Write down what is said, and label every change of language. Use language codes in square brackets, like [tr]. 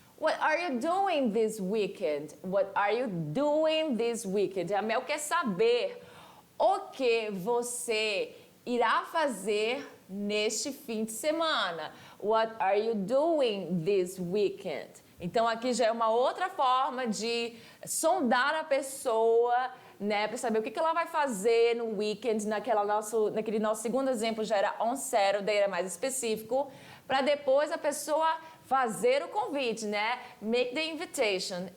[en] What are you doing this weekend? What are you doing this weekend? [pt] A Mel quer saber o que você irá fazer neste fim de semana. [en] What are you doing this weekend? [pt] Então aqui já é uma outra forma de sondar a pessoa, né, para saber o que ela vai fazer no weekend, naquele nosso segundo exemplo já era [en] on Saturday, [pt] era mais específico, para depois a pessoa fazer o convite, né, [en] make the invitation.